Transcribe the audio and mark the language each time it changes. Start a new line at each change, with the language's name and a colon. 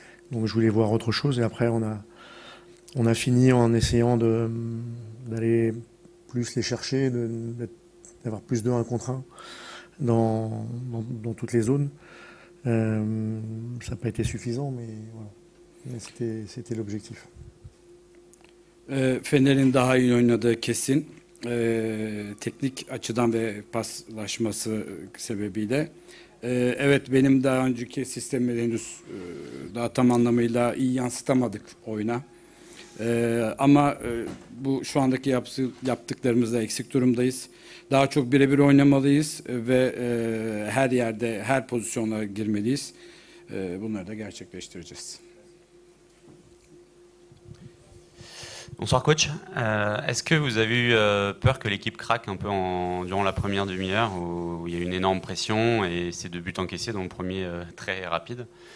French: Donc je voulais voir autre chose, et après on a fini en essayant d'aller plus les chercher, d'avoir plus de 1 contre 1 dans toutes les zones. Ça n'a pas été suffisant, mais voilà. C'était l'objectif.
Turkish: Fener'in daha iyi oynadığı kesin. Teknik açıdan ve paslaşması sebebiyle. Evet, benim daha önceki sistemi henüz daha tam anlamıyla iyi yansıtamadık oyuna. Ama bu şu andaki yaptıklarımızda eksik durumdayız. Daha çok birebir oynamalıyız ve her yerde, her pozisyona girmeliyiz. Bunları da gerçekleştireceğiz.
French: Bonsoir coach. Est-ce que vous avez eu peur que l'équipe craque un peu durant la première demi-heure où il y a eu une énorme pression et ces 2 buts encaissés, dont le premier très rapide.